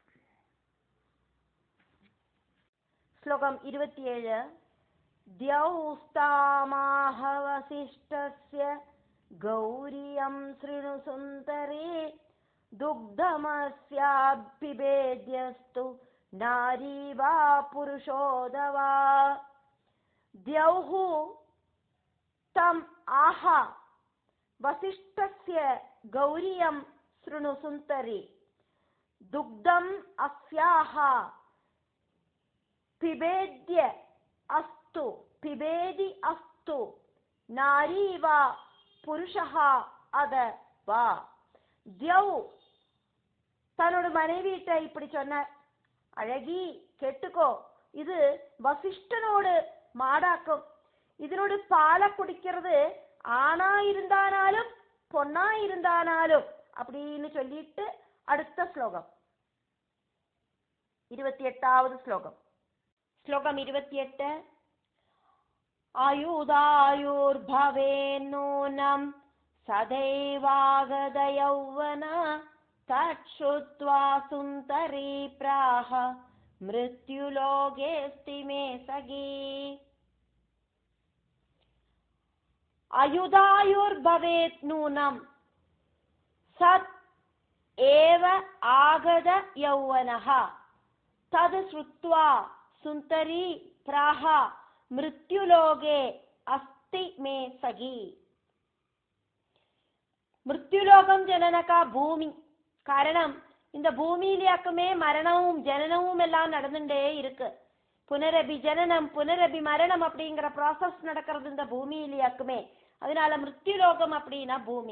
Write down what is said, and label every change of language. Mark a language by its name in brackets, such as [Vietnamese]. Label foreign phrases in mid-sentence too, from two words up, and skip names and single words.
[Tamil] ஸ்லோகம் 27. [Sanskrit] द्यौस्तामाह वसिष्ठस्य गौरियं शृणु सुन्दरे दुग्धमस्याभिभेद्यस्तु नारी वा पुरुषोऽथवा द्यौः तम् आह वसिष्ठस्य गौरियं शृणु सुन्दरे दुग्धम् अस्याः पिबेद्य अस्तु पिबेदि अस्तु नारी वा पुरुषः अथवा द्यौ [Tamil] தன்னோட மனைவியிட்ட இப்படி சொன்னார். அழகி கேட்டுக்கோ, இது வசிஷ்டனோடு மாடாக்கும். இதனோடு பாலை குடிக்கிறது ஆணா இருந்தானாலும் பொண்ணா இருந்தானாலும் அப்படின்னு சொல்லிட்டு அடுத்த ஸ்லோகம் 28வது ஸ்லோகம். ஸ்லோகம் 28. [Sanskrit] आयुधायुर्भवेन्नूनं सदैवागद यौवन तच्छ्रुत्वा सुन्दरी प्राह मृत्युलोकेऽस्ति मे सखी. आयुधायुर्भवेत् नूनं सत् एव आगद यौवनः तद् श्रुत्वा सुन्दरी प्राह मृत्युलोके अस्ति मे सखी. [Tamil] மிருத்யுலோகம் ஜனனகா பூமி. காரணம், இந்த பூமியிலேயாக்குமே மரணமும் ஜனனமும் எல்லாம் நடந்துட்டே இருக்கு. [Sanskrit] पुनरपि जननं पुनरपि मरणं [Tamil] அப்படிங்கிற ப்ராசஸ் நடக்கிறது இந்த பூமியிலேயாக்குமே. அதனால மிருத்யுலோகம் அப்படின்னா பூமி.